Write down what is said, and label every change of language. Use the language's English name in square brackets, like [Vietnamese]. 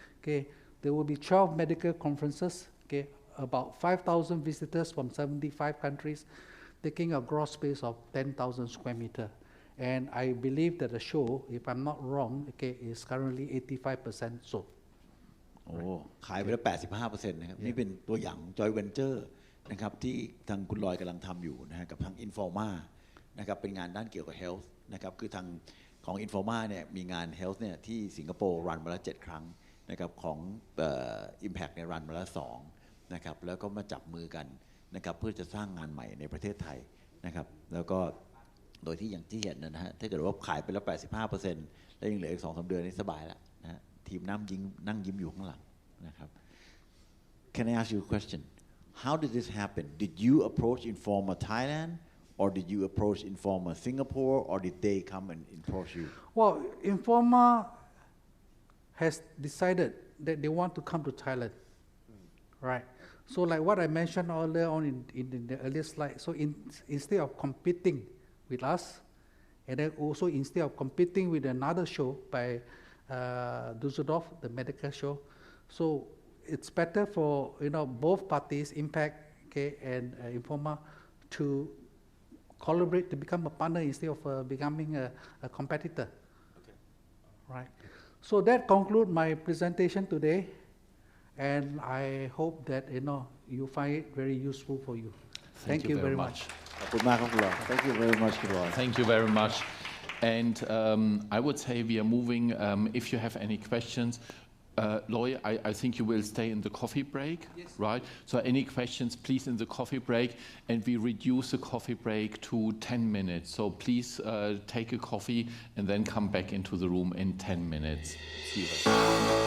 [English] Okay, there will be 12 medical conferences. Okay, about 5,000 visitors from 75 countries, taking a gross space of 10,000 square meters. And I believe that the show, if I'm not wrong, okay, is currently 85% sold. [Thai] โอ้ขายไปแล้ว 85% นะครับนี่เป็นตัวอย่าง Joint Venture นะครับที่ทางคุณลอยกำลังทำอยู่นะฮะกับทาง Informa นะครับเป็นงานด้านเกี่ยวกับ Health นะครับคือทางของ Informa เนี่ยมีงาน Health เนี่ยที่สิงคโปร์รันมาแล้ว7 ครั้งนะครับของ Impact เนี่ยรันมาแล้ว2นะครับแล้วก็มาจับมือกันนะครับเพื่อจะสร้างงานใหม่ในประเทศไทยนะครับแล้วก็โดยที่อย่างที่เห็นนะฮะถ้าเกิดว่าขายไปแล้ว 85% แล้วยังเหลืออีก 2-3 เดือนนี่สบายแล้วนะฮะทีมนั่งยิ้มอยู่ข้างหลังนะครับ [English] Can I ask you a question? How did this happen? Did you approach Informa Thailand or did you approach Informa Singapore or did they come and approach you? Well, Informa has decided that they want to come to Thailand, right? So like what I mentioned earlier on in the earlier slide, so instead of competing with us, and then also instead of competing with another show by Düsseldorf, the medical show, so it's better for both parties, Impact, okay, and Informa, to collaborate to become a partner instead of becoming a competitor. Okay. Right. So that concludes my presentation today, and I hope that you find it very useful for you. Thank you very much. [Thai] ขอบคุณมากครับคุณลอย [English] Thank you very much [Thai] คุณลอย [English] Thank you very much. And I would say we are moving. If you have any questions, Loy, I think you will stay in the coffee break, yes. Right? So any questions, please, in the coffee break, and we reduce the coffee break to 10 minutes. So please take a coffee and then come back into the room in 10 minutes. See you.